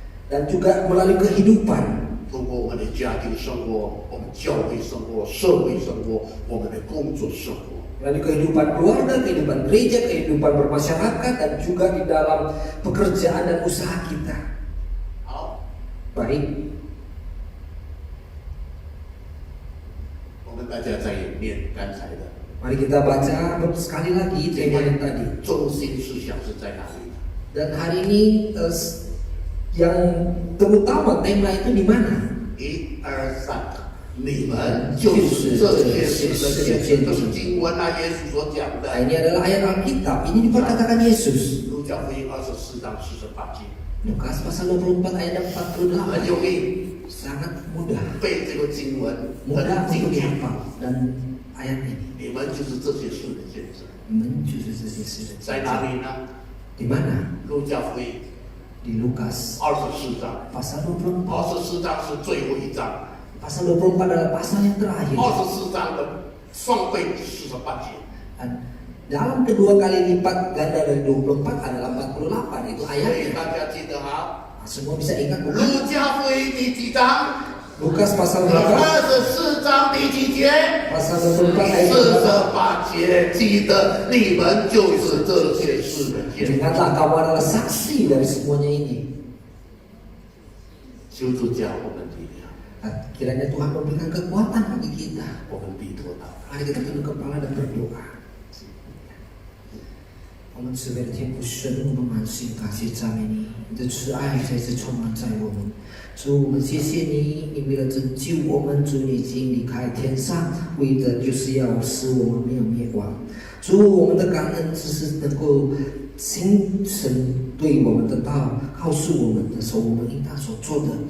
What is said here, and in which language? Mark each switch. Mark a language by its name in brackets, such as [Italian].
[Indonesian] dan juga melalui kehidupan, [Chinese] 透过我们的家庭生活、我们教会生活、社会生活、我们的工作生活。 [Indonesian] melalui kehidupan keluarga, kehidupan gereja, kehidupan bermasyarakat, dan juga di dalam pekerjaan dan usaha kita. [Chinese] 好， [Indonesian] Baik, [Chinese] 我们大家再念刚才的 [Indonesian] mari kita baca sekali lagi tema yang tadi. [Chinese] 中心思想是在哪里？ [Indonesian] Dan hari ini yang terutama tema itu di mana? [Chinese] 1、2、3，你们就是这些事的见证，这是经文啊，耶稣所讲 [Indonesian] Nah, [Chinese] 的。 [Indonesian] ini adalah ayat Alkitab. Ini diperkatakan Yesus. [Chinese] 路加福音24章48节， [Indonesian] Lukas pasal 24 ayat 48. [Chinese] 很有名。 [Indonesian] sangat mudah [Chinese] 背这个经文， [Indonesian] mudah untuk [Chinese] 经典。 [Indonesian] dihafal dan ayat ini [Chinese] 你们就是这些事的见证。 [Indonesian] menjadi [Chinese] 在哪里呢？ [Indonesian] di mana [Chinese] 路加福音 [Indonesian] di Lukas [Chinese] 24章， [Indonesian] pasal 24. [Chinese] 24章是最后一章， [Indonesian] Pasal 24 adalah pasal yang terakhir. [Chinese] 24章的双倍48节。 [Indonesian] Dan dalam kedua kali lipat ganda dari 24 adalah 48 itu [Chinese] 所以 [Indonesian] ayatnya. [Chinese] 大家记得哈， [Indonesian] Semua bisa ingat [Chinese] 路 [Indonesian] bukan? [Chinese] 加福音第几章？ [Indonesian] Lukas pasal berapa? [Chinese] 24章第几节？ [Indonesian] Pasal 24 ayat [Chinese] 48节，记得你们就是这些事的见证。 [Indonesian] Ingatlah kamu adalah saksi dari semuanya ini. [Chinese] 求主加我们力量， [Indonesian] Kiranya Tuhan memberikan kekuatan bagi kita. [Chinese] 我们低头祷告。 [Indonesian] Mari kita tunduk kepala dan berdoa. [Chinese] 我们慈悲的天父，神，我们满心感谢赞美你，你的慈爱再次充满在我们。主，我们谢谢你，你为了拯救我们，主你已经离开天上，为的就是要使我们没有灭亡。主，我们的感恩只是能够清晨对我们的道告诉我们的时候，我们应当所做的。